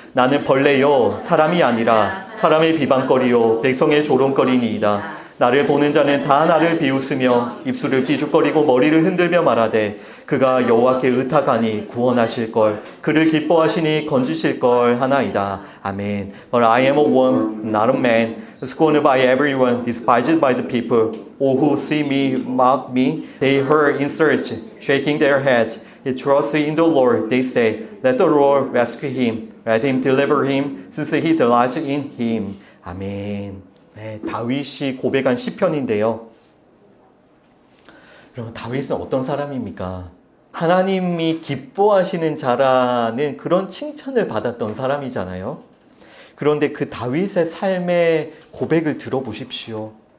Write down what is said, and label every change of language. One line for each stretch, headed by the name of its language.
Korean: 나는 벌레요 사람이 아니라 사람의 비방거리요 백성의 조롱거리니이다. 나를 보는 자는 다 나를 비웃으며 입술을 삐죽거리고 머리를 흔들며 말하되 그가 여호와께 의탁하니 구원하실 걸 그를 기뻐하시니 건지실 걸 하나이다. 아멘.
English: But I am a worm, not a man, scorned by everyone, despised by the people. All who see me mock me. They hurl insults, shaking their heads. He trusts in the Lord. They say, let the Lord rescue him. Let him deliver him, since he delights in him.
Korean: 아멘. 네, 다윗이 고백한 시편인데요. 여러분, 다윗은 어떤 사람입니까? 하나님이 기뻐하시는 자라는 그런 칭찬을 받았던 사람이잖아요. 그런데 그 다윗의 삶의 고백을 들어보십시오.